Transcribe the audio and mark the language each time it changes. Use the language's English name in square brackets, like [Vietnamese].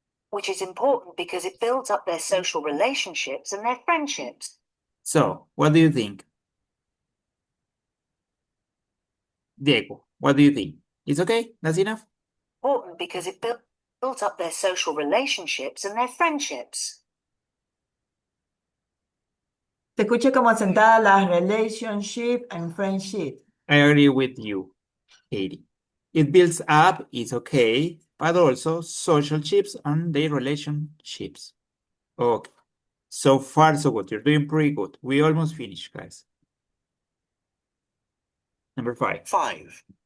[English] Which is important because it builds up their social relationships and their friendships. So, what do you think? Diego, what do you think? It's okay? That's enough? Important because it builds up their social relationships and their friendships. [Spanish] Se escucha como asentada las [English] relationship and friendship. I agree with you, Katie. It builds up, it's okay, but also social chips and their relationships. Okay. So far, so good. You're doing pretty good. We almost finished, guys. Number 5. 5.